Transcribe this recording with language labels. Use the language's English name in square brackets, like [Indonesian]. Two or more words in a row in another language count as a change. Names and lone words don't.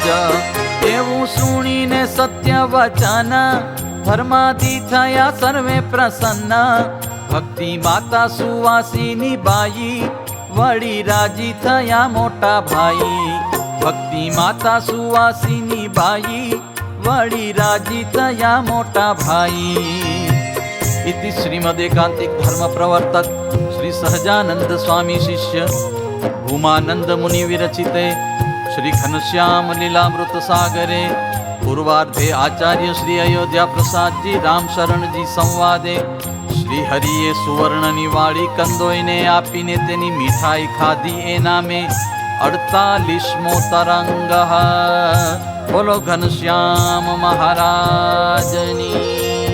[Gujarati] એવું સુણીને સત્ય વચન, ધર્માથી થયા સર્વે પ્રસન્ન. ભક્તિ માતા સુવાસીની બાઈ, વળી રાજી થયા મોટા ભાઈ. ભક્તિ માતા સુવાસીની બાઈ, વળી રાજી થયા મોટા ભાઈ. [Sanskrit] इति श्रीमदेकांतिक धर्म प्रवर्तक श्री सहजानंद स्वामी शिष्य भूमानंद मुनि विरचिते श्री घनश्याम लीलामृत सागरे पूर्वार्धे आचार्य श्री अयोध्या प्रसाद जी राम शरण जी संवादे श्री [Gujarati] હરિએ સુવર્ણની વાળી કંદોઈને આપીને તેની મીઠાઈ ખાધી એ નામે 48મો તરંગ. બોલો ઘનશ્યામ મહારાજની.